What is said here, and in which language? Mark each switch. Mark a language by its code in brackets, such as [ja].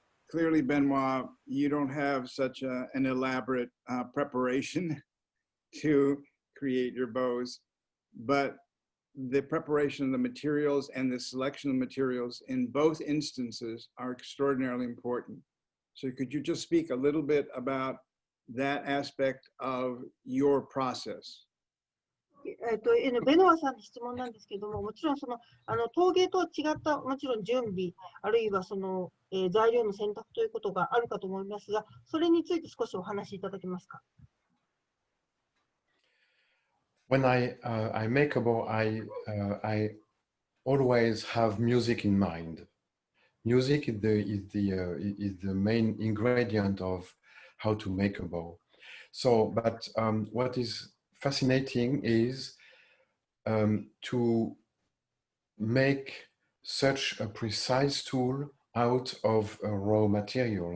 [en] Clearly, Benoît, you don't have such an elaborate preparation to create your bows, but the preparation of the materials and the selection of materials in both instances are extraordinarily important. So could you just speak a little bit about that aspect of your process? [ja] ベノアさんの質問なんですけども、もちろん陶芸とは違ったもちろん準備、あるいは材料の選択ということがあるかと思いますが、それについて少しお話しいただけますか。 [en] When I make a bow, I always have music in mind. Music is the main ingredient of how to make a bow. So, but what is fascinating is to make such a precise tool out of a raw material.